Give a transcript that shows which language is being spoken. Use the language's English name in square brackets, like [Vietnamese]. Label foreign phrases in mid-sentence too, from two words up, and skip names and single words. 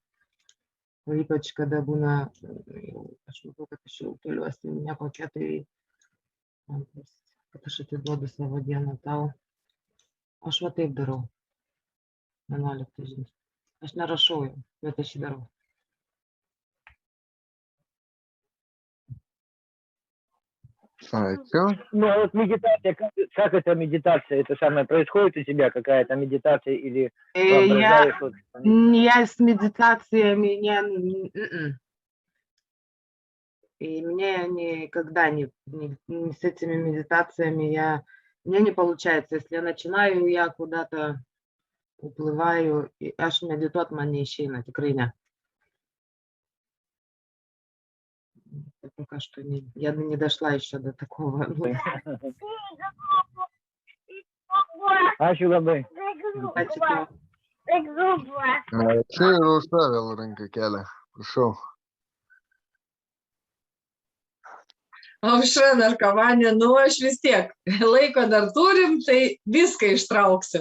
[Lithuanian] O ypač, kada būna, aš matau, kad aš jau keliuosi nekokia, tai kad aš atiduodu savo dieną tau. Aš va taip darau. 11 žingsnis. Aš nerašau jau, bet aš jį darau. Ačiū. [Russian] Ну, а вот медитация, как это медитация? Это самое, происходит у тебя какая-то медитация или воображаешь? Вот, Я с медитациями и мне никогда с этими медитациями мне не получается. Если я начинаю, я куда-то уплываю, и аж медитуот [Lithuanian] man neišeina, tikrai ne. [Russian] Пока что я не дошла еще до такого. [Lithuanian] Ačiū labai. Ačiū tau. Ačiū ir už tą vėl ranką kelia. Prašau. Aušra narkomanė, nu aš vis tiek laiko dar turim, tai viską ištrauksiu.